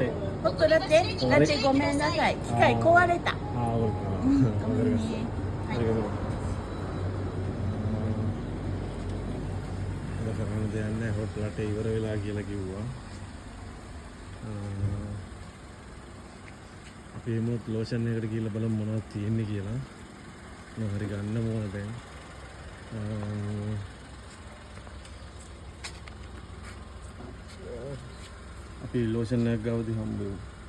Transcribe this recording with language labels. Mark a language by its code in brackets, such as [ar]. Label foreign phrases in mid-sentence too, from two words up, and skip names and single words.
[ja] ホットラテ、ラテごめんなさい。機械壊れた。ああ、わかりました。ありがとうございます。だからなんでやんね、ホットラテ [si] ඉවර වෙලා කියලා කිව්වා. අපි එමුත් ලෝෂන් එකකට ගිහලා බලමු මොනවද තියෙන්නේ කියලා. මම හරි ගන්න ඕන දැන්. අපි ලෝෂන් එකක් ගාවදී හම්බ වෙමු.